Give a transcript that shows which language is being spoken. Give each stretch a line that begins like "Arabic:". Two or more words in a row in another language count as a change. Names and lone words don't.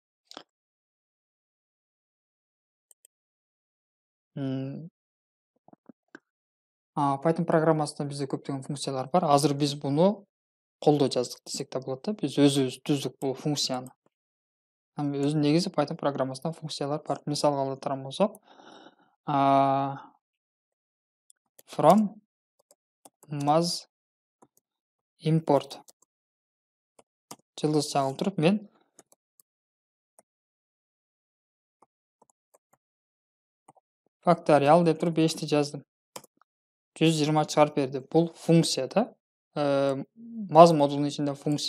Kyrgyz: Python программасында бизде көптөгөн функциялар бар. Азыр биз буну колдо жаздык десек да болот да. Биз өзүбүз түздүк бул функцияны. Өзү негизи Python программасында функциялар бар. Мисалга ала турган болсок,
English: from maz import
Kyrgyz: жылдыз чагылып туруп мен факториал деп туруп 5ти жаздым. 120 чыгарып берди. Бул функция да. Maz модулунун ичинде функция.